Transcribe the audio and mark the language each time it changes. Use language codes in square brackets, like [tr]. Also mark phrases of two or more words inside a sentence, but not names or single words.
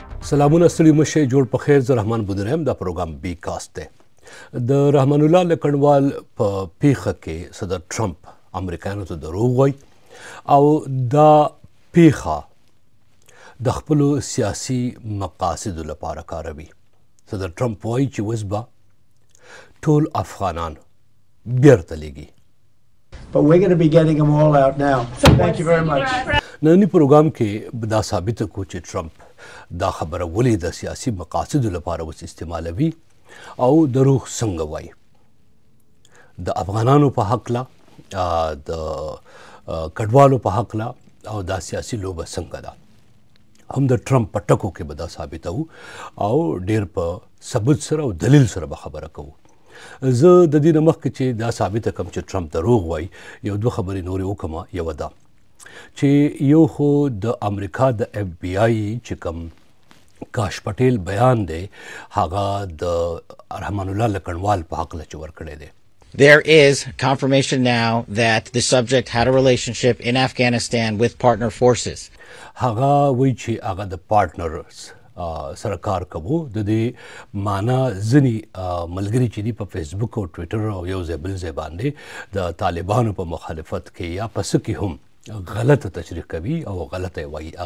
[ps] سلامونه ستړي مشه جوړ په خیر زه رحمان بودرم دا پروګرام بی کاست دی د رحمان الله لکنوال په پیخه کې صدر ټرمپ امریکایانو ته دروغ وایي او دا پیخه د خپلو سیاسي مقاصدو لپاره کاروي. صدر ټرمپ وایي چې اوس به ټول افغانان بیرته لیږي. [en] But we're going to be getting them all out now. Thank you very much. [ps] نننی پروګرام کې دا ثابته کو چې ټرمپ دا خبره ولې د سیاسي مقاصدو لپاره اوس استعمالوي او دروغ څنګه وایي. د افغانانو په هکله د کډوالو په هکله او دا سیاسي لوبه څنګه ده هم د ټرمپ په ټکو کې به دا ثابتوو او ډېر په ثبوت سره او دلیل سره به خبره کوو. زه د دې نه مخکې چې دا ثابته کړم چې ټرمپ دروغ وایي یو دوه خبرې نورې وکړم. یوه ده چې یو خو د امریکا د اف بی آی چې کوم کاش پټیل بیان دی هغه د رحمان الله لکنوال په هکله چې ورکړی دی. [en] There is confirmation now that the subject had a relationship in Afghanistan with partner forces. [ps] هغه وایي چې هغه د پارټنرز سره کار کوو. د دې معنا ځینې ملګري چې دي په فیسبوک او ټویټر او یو ځای بل ځای باندې د طالبانو په مخالفت کې یا په څه کې هم غلطه تشریح کوي او غلطه یې وایي.